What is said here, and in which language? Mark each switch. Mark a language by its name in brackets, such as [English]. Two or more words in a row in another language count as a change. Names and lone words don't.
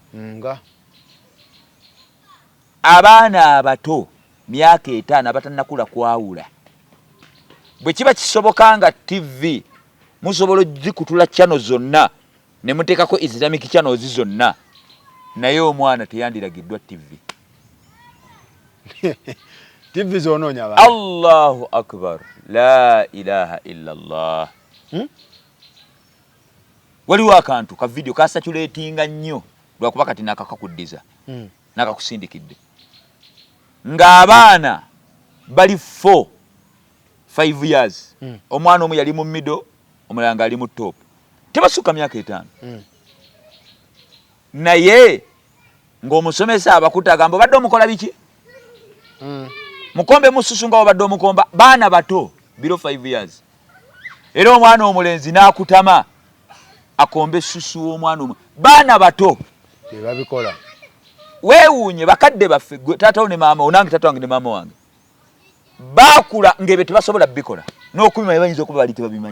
[Ganda] Abaana abato myaka 5 abatannakula kwawula. Bwe kiba kisoboka nga TV musobola zikutula channel zonna ne muteekako [English] Islamic channels [Ganda] zonna, naye omwana teyandiragiddwa TV. TV zonoonya abaana. [Arabic] الله أكبر، لا إله إلا الله. [Ganda] Waliwo akantu ka video kasatulatinga nnyo lwakuba kati nakakakuddiza nakakusindikidde ng'abaana bali 5 years. Omwana omu yali mu middle, omulala ng'ali mu top. Tebasukka myaka 5. Naye ng'omusomesa abakuta agamba obadde omukola biki? Mukombe mususu nga obadde omukomba. Baana bato [English] below 5 years. [Ganda] Era omwana omulenzi n'akutama akombe susu w'omwana omu. Baana bato babikola. Weewuunye bakadde baffe taatawo ne maama onange taata wange ne maama wange baakula ng'ebyo tebasobola bikola n'okubimanya bayinza okuba bali tebabimanyi.